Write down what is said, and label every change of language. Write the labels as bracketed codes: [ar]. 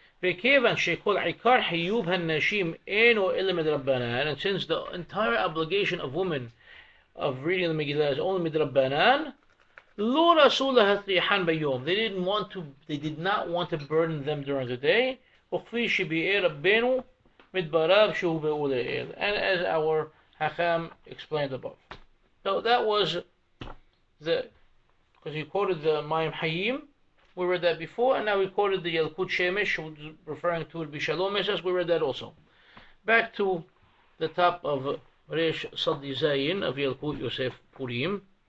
[he] וכיוון שכל עיקר חיוב הנשים אינו אלא מדרבנן, [en] and since the entire obligation of women of reading the Megillah is only מדרבנן, [he] לא רצו להטריחן ביום. [en] They did not want to burden them during the day. [he] וכפי שביאר רבנו מדבריו שהובאו לעיל. [en] And as our Hacham explained above. So that was because he quoted the Mayim Hayim. We read that before, and now we quoted the Yalkut Shemesh, referring to it Bishalomesh, as we read that also. Back to the top of Resh Saddi Zayin of Yalkut Yosef Purim.